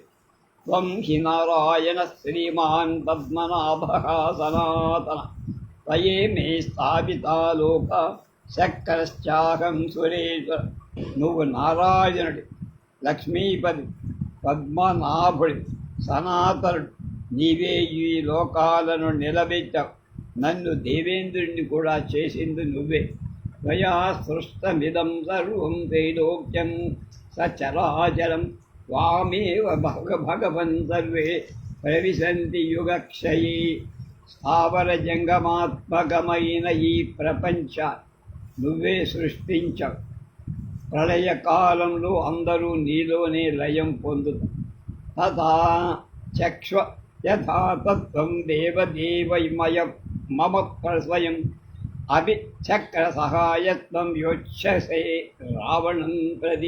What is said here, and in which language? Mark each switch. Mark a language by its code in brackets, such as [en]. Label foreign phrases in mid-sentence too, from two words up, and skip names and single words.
[sa] త్వం హి నారాయణ శ్రీమాన్ పద్మనాభ సనాతన త్వయే మే స్థాపితా లోక శక్రశ్చాహం సురేశ్వర. [te] నువ్వు నారాయణుడి, లక్ష్మీపతి, పద్మనాభుడి, సనాతనుడు. నీవే ఈ లోకాలను నిలబెట్టావు. నన్ను దేవేంద్రుడిని కూడా చేసింది నువ్వే. [sa] त्वया सृष्टमिदं सर्वं त्रैलोक्यं सचराचरं त्वामेव भगवन् सर्वे प्रविशन्ति युगक्षये [te] స్థావరజంగమాత్మకమైన ఈ ప్రపంచ నువ్వే సృష్టించావు. ప్రళయకాలంలో అందరూ నీలోనే లయం పొందుతారు. [sa] తథా చక్ష్వ యథా తత్వం దేవదేవమయ మమ స్వయం అభిచక్ర సహాయత్వం యోచ్యసే రావణం ప్రతి.